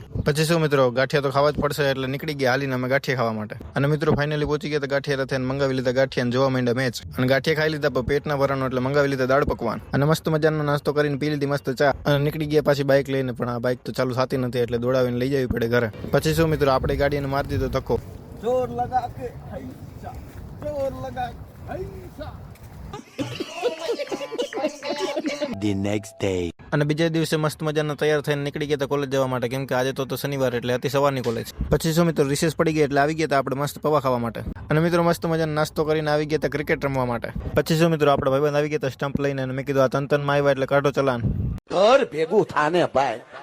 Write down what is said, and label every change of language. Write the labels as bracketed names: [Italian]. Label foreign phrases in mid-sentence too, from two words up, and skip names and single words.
[Gujarati] પછી શું મિત્રો, ગાંઠિયા તો ખાવા જ પડશે એટલે નીકળી ગયા હાલીને અમે ગાંઠિયા ખાવા માટે. અને મિત્રો ફાઇનલી પહોંચી ગયા ગાંઠિયા રથે મંગાવી લીધા ગાંઠિયા, જોવા માંડ્યા મેચ. અને ગાંઠિયા ખાઈ લીધા પણ પેટ ના ભરવાનું એટલે મંગાવી લીધા દાળ પકવાન. અને મસ્ત મજાનો નાસ્તો કરીને પી લીધી મસ્ત ચા. અને નીકળી ગયા પાછી બાઇક લઈને, પણ આ બાઇક તો ચાલુ થતી નથી એટલે દોડાવીને લઈ જવી પડે ઘરે. પછી શું મિત્રો, આપણે ગાડીને મારી દીધો ધક્કો. [Hindi] जोर लगा के हैसा, जोर लगा हैसा. [English] The next day. [Gujarati] અને બીજા દિવસે મસ્ત મજાના તૈયાર થઈને નીકળી ગયા કોલેજ જવા માટે, કેમ કે આજે તો શનિવાર એટલે હતી સવારની કોલેજ. પછી શું મિત્રો, રિસેસ પડી ગઈ એટલે આવી ગયા હતા આપણે મસ્ત પૌવા ખાવા માટે. અને મિત્રો મસ્ત મજાનો નાસ્તો કરીને આવી ગયા હતા ક્રિકેટ રમવા માટે. પછી શું મિત્રો, આપણા ભાઈબંધ આવી ગયા હતા સ્ટમ્પ લઈને, અને મેં કીધું આ તન માં આવ્યા એટલે કાઢો ચલાન. ઘર ભેગું થાને ભાઈ.